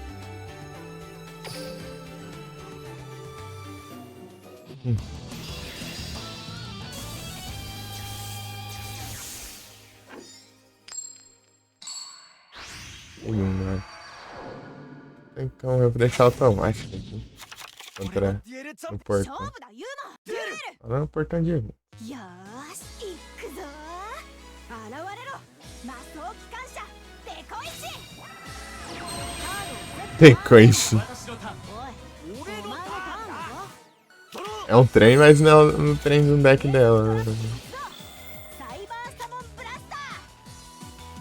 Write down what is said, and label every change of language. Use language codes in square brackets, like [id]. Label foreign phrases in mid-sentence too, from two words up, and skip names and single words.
[pt] Mano. Então eu vou deixar automático aqui. Contra o portão. [ja] 勝負だユーマ [pt] Olha no portão de. [ja] よーし行くぞー現れろ魔装機関車デコイチ Decoice. 私のターンおいお前のターンだぞ [pt] É um trem, mas não é no trem do deck dela. Né? [ja] サイバーサモンブラスター